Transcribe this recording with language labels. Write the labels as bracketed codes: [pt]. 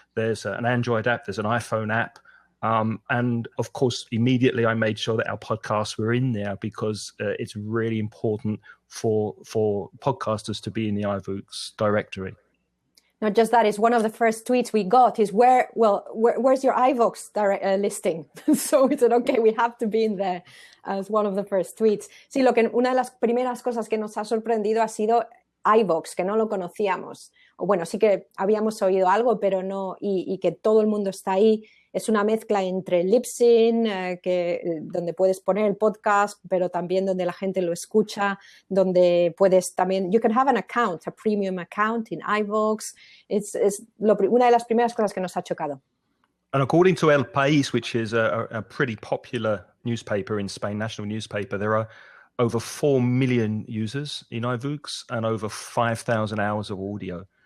[en] There's an Android app, there's an iPhone app. And of course, immediately I made sure that our podcasts were in there because it's really important for podcasters to be in the iVoox directory. Not just that, it's one of the first tweets we got is where's your iVoox listing? So we said, okay, we have to be in there as one of the first tweets. [es] Sí, una de las primeras cosas que nos ha sorprendido ha sido iVoox, que no lo conocíamos. O bueno, sí que habíamos oído algo, pero no, y que todo el mundo está ahí. Es una mezcla entre Libsyn, donde puedes poner el podcast, pero también donde la gente lo escucha, donde puedes también, [en] you can have an account, a premium account in iVoox. [es] Es una de las primeras cosas que nos ha chocado. [en] And according to El País, which is a pretty popular newspaper in Spain, national newspaper, there are over 4 million users in iVoox and over 5,000 hours of audio.